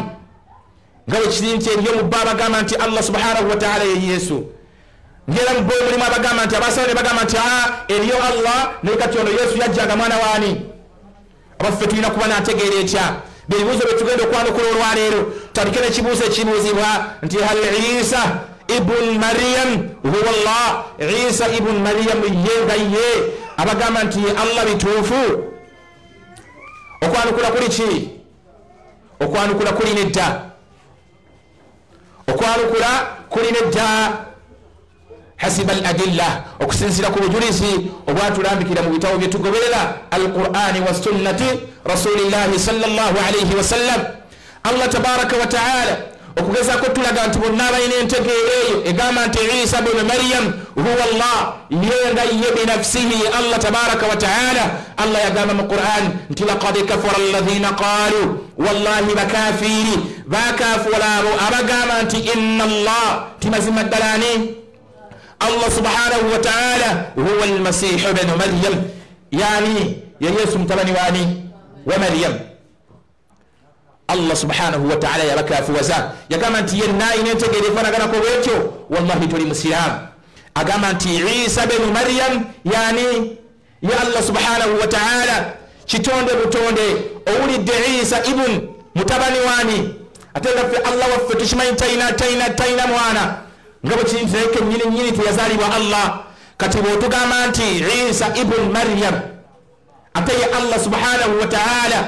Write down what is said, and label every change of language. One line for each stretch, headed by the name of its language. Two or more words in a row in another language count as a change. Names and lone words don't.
Ganda: Nga bwe kiri nti eriyo mu bbo abagamba nti Allah
Arabic: سبحانه وتعالى
Ganda: ye Yesu, ngera mu bbo mulimu abagamba nti abasawo ne bagamba nti eriyo Allah naye kati ono Yesu yajjanga mwana waani. Abaffe tulina kuba nategeera etya beebibuuzo bye tugenda okwanukula olwaleero. Tutandike n'ekibuuzo ekibuuzibwa nti
Arabic: هل عيسى ابن مريم هو الله,
Ganda: Isa ibn Maryam ye nga ye abagamba nti Allah bituufu. Okwanukula kuli ki? Okwanukula kuli nedda, okwanukula kuli nedda
Arabic: حسب الأدلة,
Ganda: okusinziira ku bujulizi obwatulambikira mu bitabo bye tugoberera
Arabic: القرآن وسنة رسول الله صلى الله عليه وسلم.
Ganda: Allah
Arabic: تبارك وتعالى
Ganda: okugezaako tulaga nti bonna abalina entegeera eyo egamba nti
Arabic: عيسى ابن مريم هو الله,
Ganda: ye nga ye
Arabic: بنفسه الله تبارك وتعالى.
Ganda: Allah yagamba mu Qur'an nti
Arabic: لقد كفر الذين قالوا، والله
Ganda: bakafiri bakafura abo abagamba nti
Arabic: إن الله,
Ganda: timazima ddalani Allah
Arabic: سبحانه وتعالى هو المسيح ابن مريم,
Ganda: yani ya Yesu mutabani wani wa Maryam. Allah
Arabic: سبحانه وتعالى
Ganda: yabakafuwaza yagamba nti yenna ina entegeera efaanaganako bwetyo wallahi toli musiraamu. Agamba nti Isa ibn Maryam yani ya Allah
Arabic: سبحانه وتعالى
Ganda: kitonde butonde. Owulidde Isa ibn mutabani wani, ate nga ffe Allah waffe tukimanyi taina mwana, nga bwe kiri nti naye nyini teyazaalibwa Allah. Kati bw'otugamba nti Isa ibn Maryam ate ye Allah
Arabic: سبحانه وتعالى.